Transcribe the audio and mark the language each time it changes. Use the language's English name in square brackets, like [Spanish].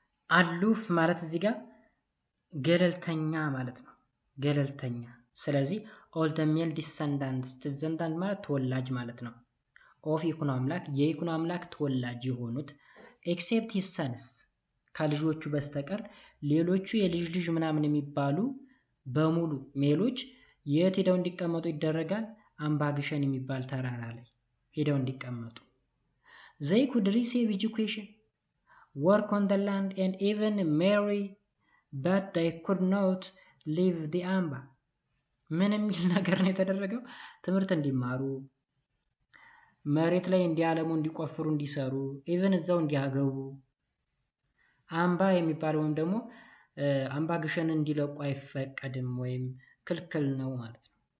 [Amharic] አሉፍ ማለት እዚህ ጋር ገለልተኛ ማለት ነው፣ ገለልተኛ። ስለዚህ all the male descendants ማለት ተወላጅ ማለት ነው ኦፍ ይኩኖ አምላክ የይኩኖ አምላክ ተወላጅ የሆኑት ኤክሴፕት ሂዝ ሰንስ ከልጆቹ በስተቀር ሌሎቹ የልጅ ልጅ ምናምን የሚባሉ በሙሉ ሜሎች የት ሄደው እንዲቀመጡ ይደረጋል? አምባ ግሸን የሚባል ተራራ ላይ ሄደው እንዲቀመጡ። they could receive education [English] work on the land and even marry, but they could not leave the Amba. [Amharic] ምን የሚል ነገር ነው የተደረገው? ትምህርት እንዲማሩ፣ መሬት ላይ እንዲያለሙ፣ እንዲቆፍሩ፣ እንዲሰሩ፣ ኢቨን እዛው እንዲያገቡ፣ አምባ የሚባለውም ደግሞ አምባ ግሸን እንዲለቁ አይፈቀድም ወይም ክልክል ነው ማለት ነው።